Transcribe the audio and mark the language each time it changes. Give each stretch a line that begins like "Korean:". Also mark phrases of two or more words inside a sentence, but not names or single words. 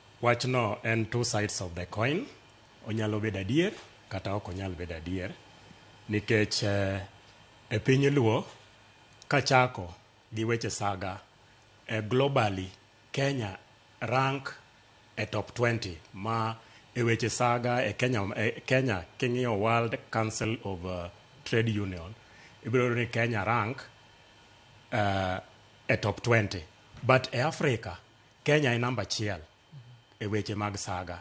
Luo (Kenya and Tanzania): wachno en
English: two sides of the coin.
Luo (Kenya and Tanzania): Onyalo bedo adier kata ok onyal bedo adier nikech e piny luo kachako gi weche saga globally Kenya rank e top 20 ma e weche saga e Kenya king'iyo
English: World Council of Trade Union
Luo (Kenya and Tanzania): ibiro ni Kenya rank e top 20 but e Africa Kenya e namba achiel e weche mag saga.